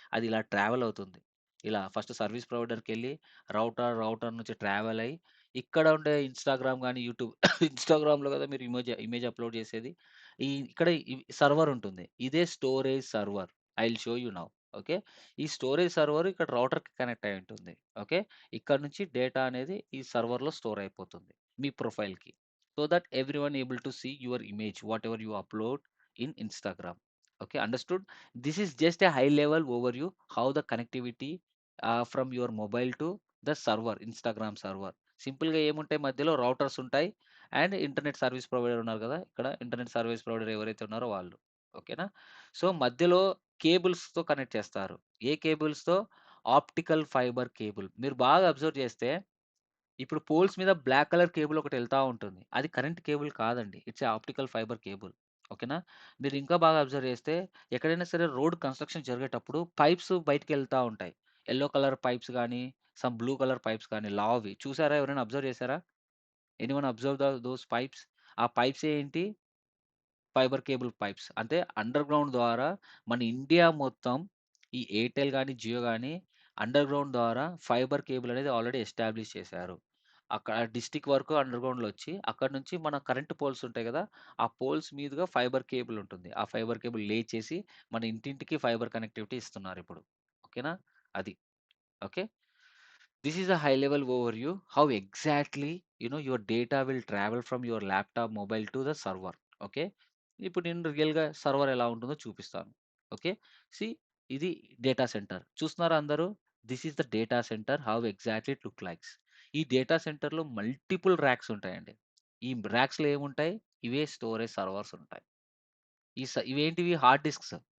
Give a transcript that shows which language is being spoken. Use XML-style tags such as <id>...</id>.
<te>అది ఇలా ట్రావెల్ అవుతుంది. ఇలా ఫస్ట్ సర్వీస్ ప్రొవైడర్‌కెళ్ళి రౌటర్ నుంచి ట్రావెల్ అయ్యి ఇక్కడ ఉండే ఇన్‌స్టాగ్రామ్ గాని, యూట్యూబ్ ఇన్‌స్టాగ్రామ్‌లో కదా మీరు ఇమేజ్ అప్‌లోడ్ చేసేది. ఇక్కడ సర్వర్ ఉంటుంది. ఇదే storage server.</te> <en>I will show you now.</en> <te>Okay. ఈ స్టోరేజ్ సర్వర్ ఇక్కడ రౌటర్‌కి కనెక్ట్ అయ్యి ఉంటుంది. ఓకే. ఇక్కడ నుంచి డేటా అనేది ఈ సర్వర్‌లో స్టోర్ అయిపోతుంది. మీ ప్రొఫైల్‌కి.</te> <en>So that everyone able to see your image whatever you upload in Instagram. Okay, understood? This is just a high level overview how the connectivity from your mobile to the server Instagram server.</en> <te>సింపుల్‌గా ఏముంటాయి మధ్యలో routers ఉంటాయి. And internet service provider ఉన్నారు కదా! ఇక్కడ internet service provider ఎవరైతే ఉన్నారో వాళ్ళు. ఓకేనా? సో, మధ్యలో కేబుల్స్‌తో కనెక్ట్ చేస్తారు. ఏ కేబుల్స్‌తో? Optical fibre cable. మీరు బాగా అబ్జర్వ్ చేస్తే ఇప్పుడు పోల్స్ మీద బ్లాక్ కలర్ కేబుల్ ఒకటి ఎళ్తా ఉంటుంది. అది కరెంట్ కేబుల్ కాదండి.</te> <en>It's a optical fibre cable.</en> <te>ఓకేనా? మీరు ఇంకా బాగా అబ్జర్వ్ చేస్తే ఎక్కడైనా సరే రోడ్ కన్‌స్ట్రక్షన్ జరిగేటప్పుడు పైప్స్ బయటికెళ్తా ఉంటాయి. యెల్లో కలర్ పైప్స్ గాని, సమ్ బ్లూ కలర్ పైప్స్ గాని లావువి. చూసారా? ఎవరైనా అబ్జర్వ్ చేసారా?</te> <en>Anyone observe those pipes?</en> <te>ఆ పైప్స్ ఏంటి? Fibre cable pipes. అంటే అండర్‌గ్రౌండ్ ద్వారా మన ఇండియా మొత్తం ఈ ఎయిర్‌టెల్ గాని, జియో గాని అండర్‌గ్రౌండ్ ద్వారా ఫైబర్ కేబుల్ అనేది ఆల్రెడీ ఎస్టాబ్లిష్ చేశారు. అక్కడ డిస్ట్రిక్ట్ వరకు అండర్‌గ్రౌండ్‌లో వచ్చి అక్కడి నుంచి మన కరెంట్ పోల్స్ ఉంటాయి గదా! ఆ పోల్స్ మీదుగా ఫైబర్ కేబుల్ ఉంటుంది. ఆ ఫైబర్ కేబుల్ లే చేసి మన ఇంటింటికి ఫైబర్ కనెక్టివిటీ ఇస్తున్నారిప్పుడు. ఓకేనా? అది. Okay.</te> <en>This is a high level overview how exactly your data will travel from your laptop mobile to the server. Okay.</en> <te>ఇప్పుడు నేను రియల్‌గా సర్వర్ ఎలా ఉంటుందో చూపిస్తాను. ఓకే. సీ ఇది డేటా సెంటర్. చూస్తున్నారా అందరూ?</te> <en>This is the data centre how exactly it look likes.</en> <te>ఈ డేటా సెంటర్‌లో మల్టిపుల్ ర్యాక్స్ ఉంటాయండి. ఈ ర్యాక్స్‌లో ఏముంటాయి? ఇవే స్టోరేజ్ సర్వర్స్ ఉంటాయి. ఇవేంటివి హార్డ్ డిస్క్స్.</te>